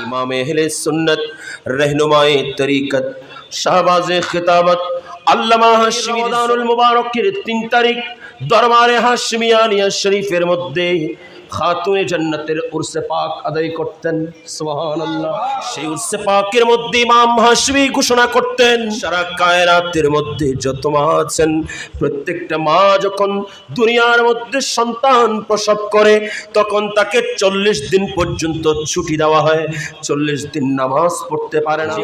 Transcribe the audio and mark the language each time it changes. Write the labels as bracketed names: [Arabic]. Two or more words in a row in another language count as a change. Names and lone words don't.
[Bangla] ইমাম আহলে সুন্নত রাহনুমায়ে তরিকত শাহবাজে খিতাবত আল্লামা হাশমী রমজানুল মুবারকের 3 তারিখ দরবারে হাশমিয়ানিয়া শরীফের মধ্য খাতুনে জান্নাতের উরসে পাক আদায় করতেন সুবহানাল্লাহ। সেই উরসে পাকের মধ্যে ইমাম হাশমি ঘোষণা করতেন সারা কায়নাতের মধ্যে যত মা আছেন প্রত্যেকটা মা যখন দুনিয়ার মধ্যে সন্তান প্রসব করে তখন তাকে 40 দিন পর্যন্ত ছুটি দেওয়া হয়, 40 দিন নামাজ পড়তে পারে না।